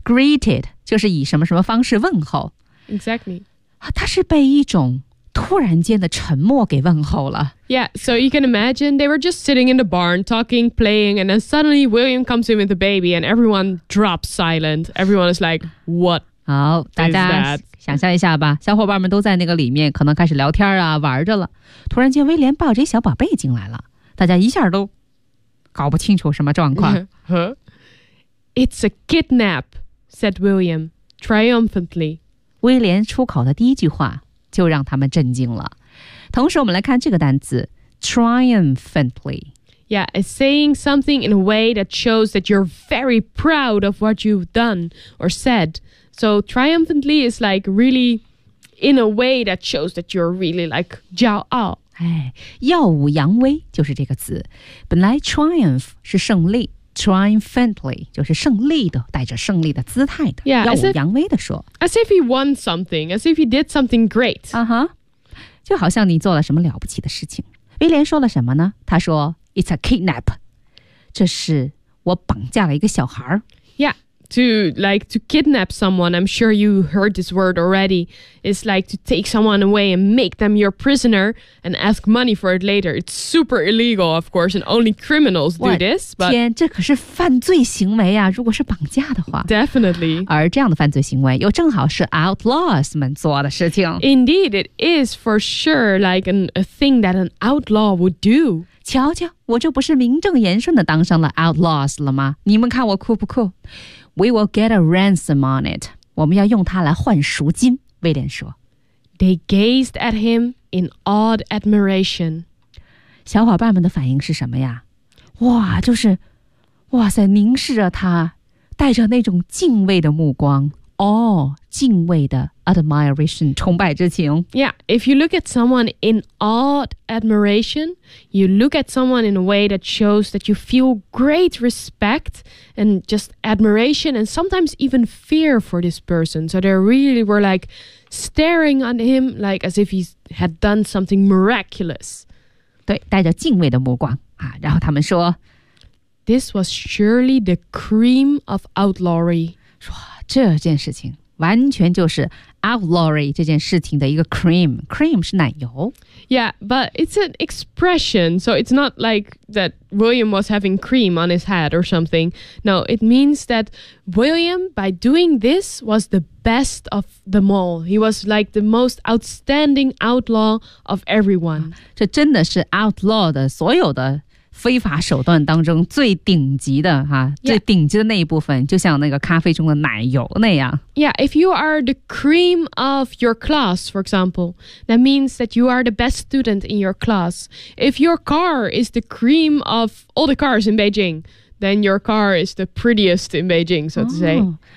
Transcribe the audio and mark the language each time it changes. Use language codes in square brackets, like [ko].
[zh] Greeted 就是以什么什么方式问候 [en] Exactly [zh] 他是被一种突然间的沉默给问候了 [en] Yeah, so you can imagine they were just sitting in the barn talking, playing and then suddenly William comes in with the baby and everyone drops silent Everyone is like, what? [zh] 好大家想象一下吧小伙伴们都在那个里面可能开始聊天啊玩着了突然间威廉抱着一小宝贝进来了大家一下都搞不清楚什么状况 [en] It's a kidnap said William triumphantly [zh] 威廉出口的第一句话就让他们震惊了同时我们来看这个单词 triumphantly [en] Yeah, it's saying something in a way that shows that you're very proud of what you've done or saidSo triumphantly is like really in a way that shows that you're really like [zh] 骄傲。哎，耀武扬威就是这个词。本来 triumph 是胜利 ,triumphantly 就是胜利的带着胜利的姿态的。 [en] Yeah, [zh] 耀武扬威的说。 [en] As if he won something, as if he did something great. 啊哈。 [zh] 就好像你做了什么了不起的事情。威廉说了什么呢他说 , [en] It's a kidnap. [zh] 这是我绑架了一个小孩。 [en] Yeah. To kidnap someone, I'm sure you heard this word already. It's like to take someone away and make them your prisoner and ask money for it later. It's super illegal, of course, and only criminals do this. But [zh] 天，这可是犯罪行为啊！如果是绑架的话 [en] ，definitely. [zh] 而这样的犯罪行为又正好是 outlaws 们做的事情。 [en] Indeed, it is for sure like a thing that an outlaw would do. [zh] 瞧瞧我这不是名正言顺的当上了 outlaws 了吗你们看我酷不酷 [en] We will get a ransom on it [zh] 我们要用它来换赎金威廉说 [en] They gazed at him in awed admiration [zh] 小伙伴们的反应是什么呀哇就是哇塞凝视着他带着那种敬畏的目光 awe 敬畏的 admiration 崇拜之情 [en] Yeah, if you look at someone in awed admiration, you look at someone in a way that shows that you feel great respect and just admiration and sometimes even fear for this person. So they really were like staring at him like as if he had done something miraculous. [zh] 对带着敬畏的目光、啊、然后他们说 [en] This was surely the cream of outlawry. [zh] 说这件事情完全就是 outlawry 这件事情的一个 cream. Cream 是奶油。 [en] Yeah, but it's an expression. So it's not like that William was having cream on his head or something. No, it means that William, by doing this, was the best of them all. He was like the most outstanding outlaw of everyone. [zh] 这真的是 outlaw 的所有的非法手段当中最顶级的哈、 [en] yeah. [zh] 最顶级的那一部分就像那个咖啡中的奶油那样 [en] Yeah, if you are the cream of your class, for example, that means that you are the best student in your class. If your car is the cream of all the cars in Beijing, then your car is the prettiest in Beijing, so to say.、Oh,